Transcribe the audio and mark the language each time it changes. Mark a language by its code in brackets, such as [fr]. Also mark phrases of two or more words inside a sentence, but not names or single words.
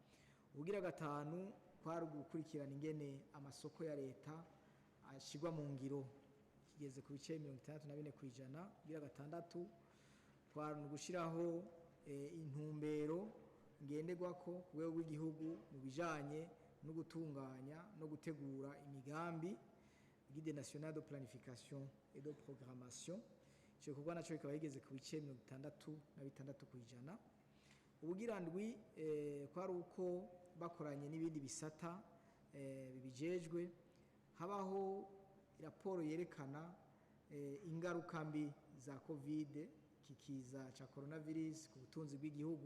[rn] Ubugira gatanu kwari gukurikirana ingene amasoko ya leta ashigwa mu ngiro kigeze ku bice 64 kwijana. Gira gatandatu twari gushiraho intumbero ngenderwako ku rwego rw'igihugu mu bijanye no gutunganya no gutegura imigambi [fr] guide national de planification et de programmation. [rn] Ico gikorwa naco kikaba yigeze ku bice 66 kwijana. Ubugira ndwi kwari uko bakoranye n'ibindi bisata bibijejwe habaho raporo yerekana ingaruka mbi za covid kikiza ca coronavirus ku butunzi bw'igihugu.